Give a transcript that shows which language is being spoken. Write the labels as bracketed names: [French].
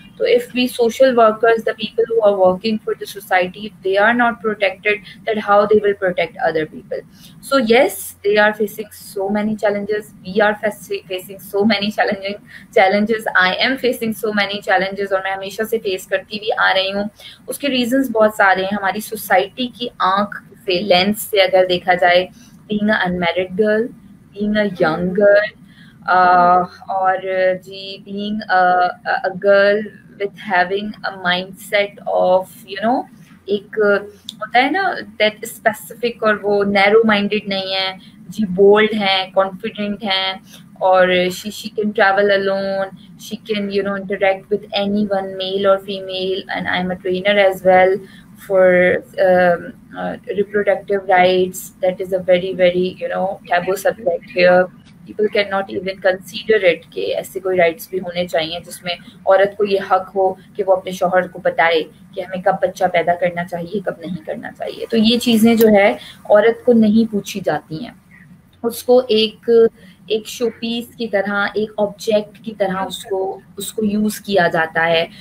[English] تو if we social workers, the people who are working for the society, if they are not protected, then how they will protect other people? So yes, they are facing so many challenges. We are facing so many challenges. I am facing so many challenges, [Urdu] اور میں ہمیشہ سے face کرتی بھی آ رہی ہوں. اس کے reasons بہت سارے ہیں. ہماری سوسائٹی کی آنکھ سے، لینس سے اگر دیکھا جائے، [English] being an unmarried girl, being a young girl, [Urdu] اور جی [English] being a girl with having a mindset of [Urdu] ایک ہوتا ہے نا [English] that specific، [Urdu] اور وہ نیرو مائنڈیڈ نہیں ہے جی، بولڈ ہیں، کانفیڈنٹ ہیں، اور [English] she can travel alone, she can interact with anyone, male or female. And I'm a trainer as well for reproductive rights. That is a very very taboo subject here. people cannot even consider it [Urdu] کہ ایسے کوئی rights بھی ہونے چاہیے جس میں عورت کو یہ حق ہو کہ وہ اپنے شوہر کو بتائے کہ ہمیں کب بچہ پیدا کرنا چاہیے کب نہیں کرنا چاہیے. تو یہ چیزیں جو ہے عورت کو نہیں پوچھی جاتی ہیں, اس کو ایک شو پیس کی طرح, ایک آبجیکٹ کی طرح اس کو یوز کیا جاتا ہے.